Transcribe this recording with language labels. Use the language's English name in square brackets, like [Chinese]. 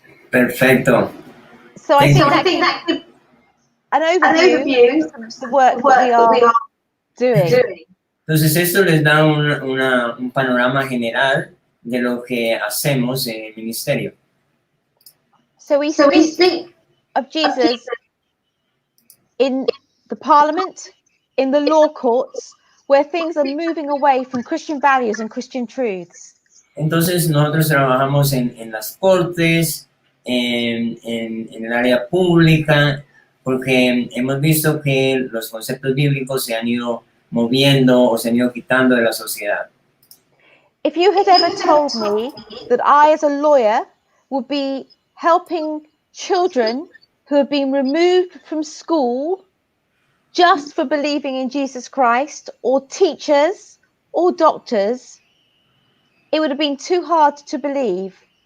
[Spanish] Perfecto. [English] So I Thank think you. that could an overview of the work that we are doing. [Spanish] Entonces esto les da un panorama general de lo que hacemos en el ministerio. [English] So we speak of Jesus in the Parliament, in the law courts, where things are moving away from Christian values and Christian truths. [Spanish] Entonces nosotros trabajamos en las cortes, en el área pública, porque hemos visto que los conceptos bíblicos se han ido moviendo o se han ido quitando de la sociedad. [English] If you had ever told me that I, as a lawyer, would be helping children who have been removed from school just for believing in Jesus Christ, or teachers or doctors, it would have been too hard to believe.